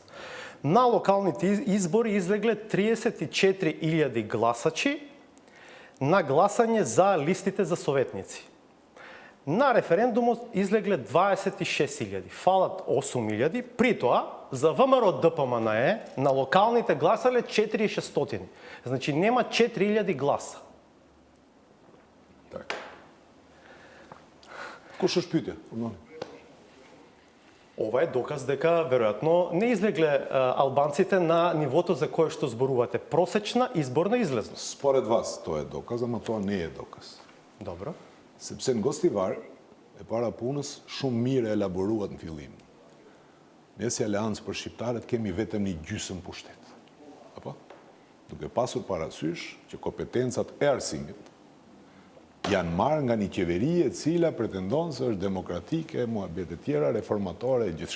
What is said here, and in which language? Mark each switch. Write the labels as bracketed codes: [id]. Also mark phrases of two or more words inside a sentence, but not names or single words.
[mk] На локалните избори излегле 34.000 гласачи на гласање за листите за советници. На референдумот излегле 26.000, фалат 8.000, при тоа за ВМРО ДПМНЕ на локалните гласале 4.600. Значи нема 4.000 гласа. Так. [sq] Kush është pyetja? [mk] Ова е доказ дека веројатно не излегле албанците на нивото за кое што зборувате. Просечна изборна излезност. Според вас тоа е доказ, ама тоа не е доказ. Добро. [sq] Sepse në Gostivar, e para punës, shumë mirë elaboruat në fillim. Ne si Aleancë për Shqiptarët kemi vetëm një gjysmë pushtet. Apo? Duke pasur parasysh që kompetencat e arsimit janë marrë nga një qeveri e cila pretendon se është demokratike, muhabete tjera, reformatore e gjithçka.